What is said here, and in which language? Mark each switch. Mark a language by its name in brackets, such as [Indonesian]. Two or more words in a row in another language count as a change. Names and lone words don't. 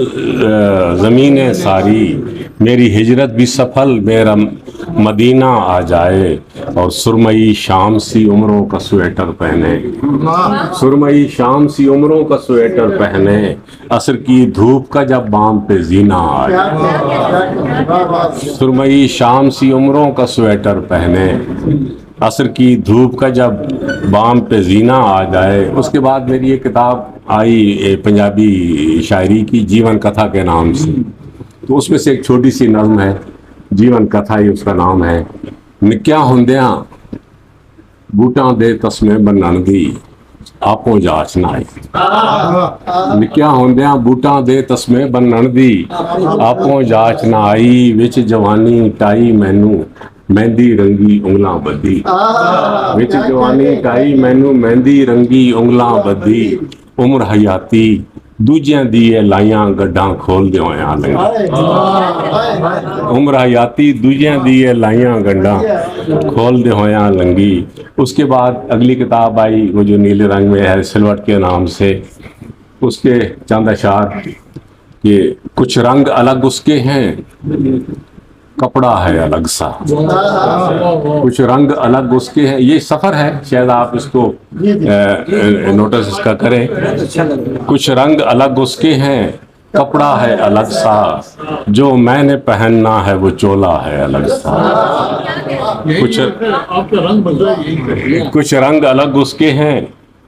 [Urdu] زمینیں ساری، میری ہجرت بھی سفل میرا مدینہ آ جائے، اور سرمئی شام سی عمروں کا سویٹر پہنے، سرمئی شام سی عمروں کا سویٹر پہنے، عصر کی دھوپ کا جب بام پہ زینہ آ جائے، سرمئی شام سی عمروں کا سویٹر پہنے، عصر کی دھوپ کا جب بام پہ زینہ آ جائے۔ اس کے بعد میری یہ کتاب آئی پنجابی شاعری کی، جیون کتھا کے نام سے، تو اس میں سے ایک چھوٹی سی نظم ہے، جیون کتھا ہی اس کا نام ہے۔ [Punjabi] نکیا ہوندیاں بوٹاں دے تسمے بنن دی آپوں جاچ نہ آئی، نکیا ہوندیاں بوٹاں دے تسمے بنن دی آپوں جاچ نہ آئی، وچ جوانی ٹائی مینوں مہندی رنگی انگلاں بدھی، وچ جوانی ٹائی مینوں مہندی رنگی انگلاں بدھی، عمر حیاتی دوجیاں دیے لائیاں گڈاں کھول دے ہویاں لنگی، عمر حیاتی دوجیاں دیے لائیاں گڈاں کھول دے ہویاں لنگی۔ [Urdu] اس کے بعد اگلی کتاب آئی، وہ جو نیلے رنگ میں ہے، سلوٹ کے نام سے، اس کے چند اشعار کہ کچھ رنگ الگ اس کے ہیں کپڑا ہے الگ سا، کچھ رنگ الگ اس کے ہیں، یہ سفر ہے، شاید آپ اس کو نوٹس اس کا کریں، کچھ رنگ الگ اس کے ہیں کپڑا ہے الگ سا، جو میں نے پہننا ہے وہ چولا ہے الگ سا، کچھ رنگ الگ اس کے ہیں